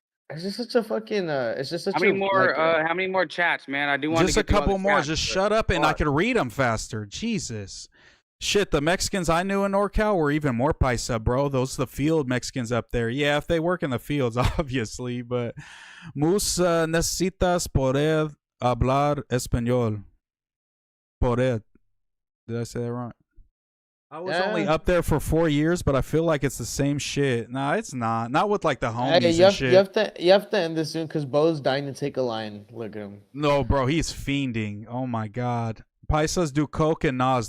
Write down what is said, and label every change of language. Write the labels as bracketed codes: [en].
[en] It's just such a fucking. It's just such how many more chats, man? I do want just to a couple more. Chats, just shut up, and I could read them faster. Jesus. Shit, the Mexicans I knew in NorCal were even more paisa, bro. Those are the field Mexicans up there. Yeah, if they work in the fields, obviously. [es] But Moose necesitas poder hablar español. [en] Poder. Did I say that wrong? I was only up there for 4 years, but I feel like it's the same shit. Nah, it's not. Not with like the homies and shit. You have to end this soon because Bo's dying to take a line. Look at him. No, bro, he's fiending. Oh my god. Paisas do coke and Nas.